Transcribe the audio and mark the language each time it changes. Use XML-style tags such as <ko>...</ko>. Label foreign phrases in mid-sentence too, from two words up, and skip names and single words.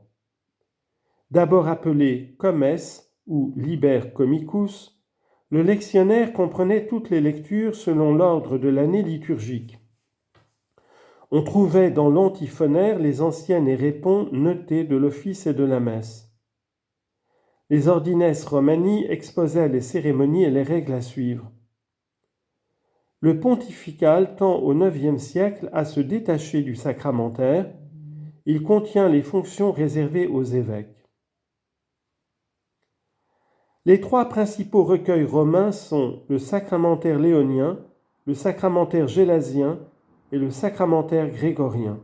<fr>D'abord appelé comes ou</fr> <la>liber comicus,</la> <fr>le lectionnaire comprenait toutes les lectures selon l'ordre de l'année liturgique. On trouvait dans l'antiphonaire les anciennes et répons notées de l'office et de la messe. Les</fr> <la>ordines romani</la> <fr>exposaient les cérémonies et les règles à suivre. Le pontifical tend au IXe siècle à se détacher du sacramentaire. Il contient les fonctions réservées aux évêques. Les trois principaux recueils romains sont le sacramentaire léonien, le sacramentaire gélasien et le sacramentaire grégorien.</fr>